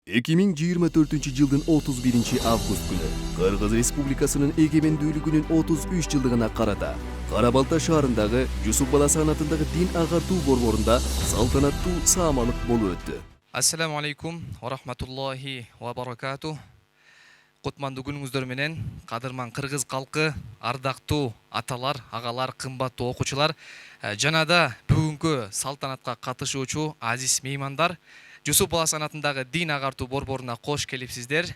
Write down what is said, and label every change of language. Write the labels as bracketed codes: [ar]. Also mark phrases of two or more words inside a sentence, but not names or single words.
[ky] 2024-жылдын 31-август күнү Кыргыз Республикасынын эгемендүүлүгүнүн 33 жылдыгына карата Кара Балта шаарындагы Жусуп Баласы анатындагы дин агартуу борборунда салтанаттуу саамалык болуп өттү. [ar] السلام عليكم ورحمة الله وبركاته. [ky] Кутмандуу күнүңүздөр менен кадырман кыргыз калкы, ардактуу аталар, агалар, кымбаттуу окуучулар жана да бүгүнкү салтанатка катышуучу азиз меймандар, Жусуп Баласы анатындагы дин агартуу борборуна кош келипсиздер.